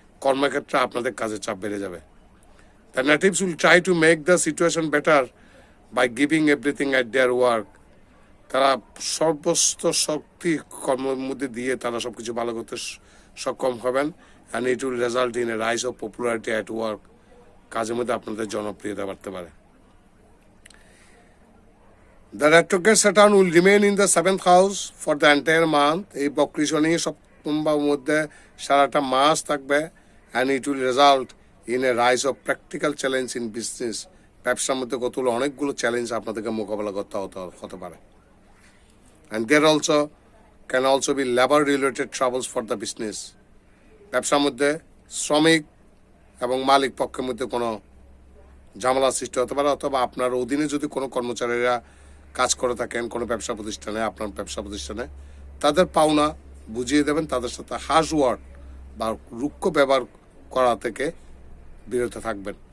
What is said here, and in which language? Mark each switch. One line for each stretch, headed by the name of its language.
Bangla: কর্মক্ষেত্রে আপনাদের কাজের চাপ বেড়ে যাবে।
English: The natives will try to make the situation better by giving everything at their work.
Bangla: তারা সর্বস্ত শক্তি কর্মের মধ্যে দিয়ে তারা সবকিছু ভালো করতে সক্ষম হবেন,
English: and it will result in a rise of popularity at work.
Bangla: কাজের মধ্যে আপনাদের জনপ্রিয়তা বাড়তে পারে।
English: The retrograde Saturn will remain in the 7th house for the entire month.
Bangla: এই বক্রী শনি সপ্তম ভাবের মধ্যে সারাটা মাস থাকবে,
English: and it will result in a rise of practical challenge in business.
Bangla: ব্যবসার মধ্যে কতগুলো অনেকগুলো চ্যালেঞ্জ আপনাদেরকে মোকাবেলা করতে হতে পারে।
English: And there also can also be labor related troubles for the business.
Bangla: ব্যবসার মধ্যে শ্রমিক এবং মালিক পক্ষের মধ্যে কোনো ঝামেলা সৃষ্টি হতে পারে, অথবা আপনার অধীনে যদি কোনো কর্মচারীরা কাজ করে থাকেন কোনো ব্যবসা প্রতিষ্ঠানে, আপনার ব্যবসা প্রতিষ্ঠানে, তাদের পাওনা বুঝিয়ে দেবেন, তাদের সাথে হার্শ ওয়ার্ড বা রুক্ষ ব্যবহার করা থেকে বিরত থাকবেন।